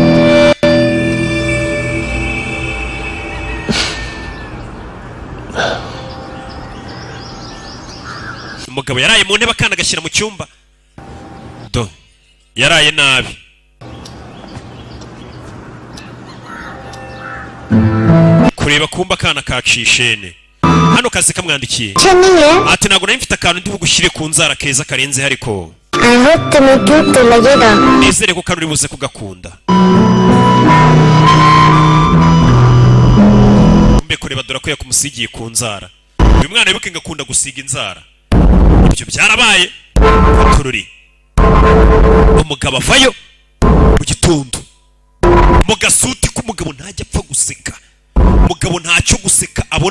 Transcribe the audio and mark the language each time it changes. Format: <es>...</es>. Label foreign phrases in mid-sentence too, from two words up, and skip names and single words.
<rw>umugabo yaraye mu ntebe akana agashyira mu cyumba do yaraye nabi kureba kumba akana kacishene hano kazi kamwandikiye ati ntabwo nari mfite akantu ndi bugushyire ku nzara keza karenze ariko</rw> <en>I hope</en> <hi>तुम्हें क्यूट तो लगेगा</hi> <rw>nizere ko kari buze kugakunda mbe kureba dore ko yakumusigiye ku nzara uyu mwana wibuke ngakunda gusiga inzara ibyo byarabaye tururi umugabo avayo mu gitondo mu gasuti k'umugabo ntajya apfa guseka umugabo ntacyo guseka abona</rw>